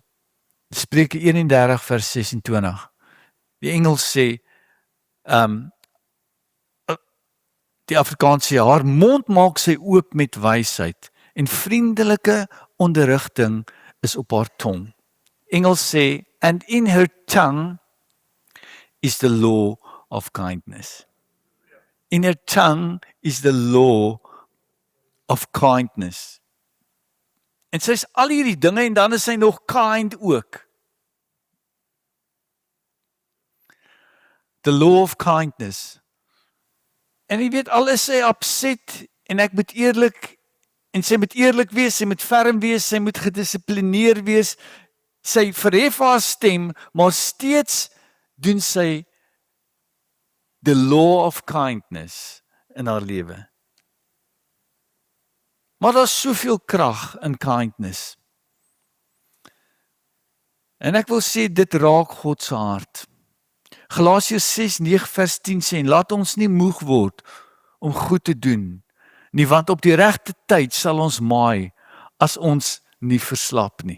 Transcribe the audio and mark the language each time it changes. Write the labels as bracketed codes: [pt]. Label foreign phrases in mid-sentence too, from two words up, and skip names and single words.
[af] Spreuke 31 vers 26. Die Engels sê, die Afrikaans sê, haar mond maak sy oop met wysheid, en vriendelike onderrigting is op haar tong. Engels sê, [en] and in her tongue is the law of kindness. In her tongue is the law of kindness. [af] En sy is al hierdie dinge en dan is sy nog kind ook. [en] The law of kindness. [af] En jy weet, al is sy upset en ek moet eerlik en sy moet eerlik wees, sy moet ferm wees, sy moet gedissiplineer wees, sy verhef haar stem, maar steeds doen sy [en] the law of kindness [af] in haar lewe. Maar daar is soveel krag in kindness. En ek wil sê, dit raak God se hart. Galasiërs 6:9-10 sê, laat ons nie moeg word om goed te doen nie, want op die regte tyd sal ons maai as ons nie verslap nie.